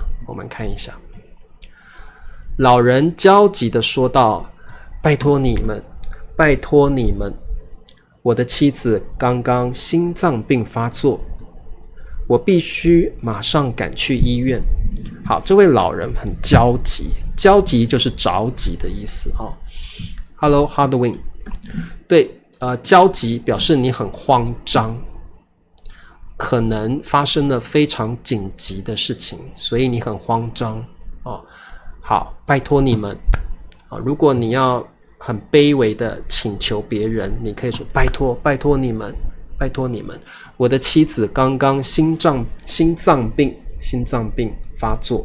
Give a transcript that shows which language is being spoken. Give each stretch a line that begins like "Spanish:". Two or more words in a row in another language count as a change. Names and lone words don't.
Chinese: 我們看一下。老人焦急地說道：“拜託你們，拜託你們，我的妻子剛剛心臟病發作，我必須馬上趕去醫院。” 好，這位老人很焦急，焦急就是着急的意思哦。Hello Hardwin， 對，焦急表示你很慌張。可能發生了非常緊急的事情，所以你很慌张哦。好，拜託你們如果你要很卑微的請求別人，你可以說拜託你們，我的妻子剛剛心臟病發作。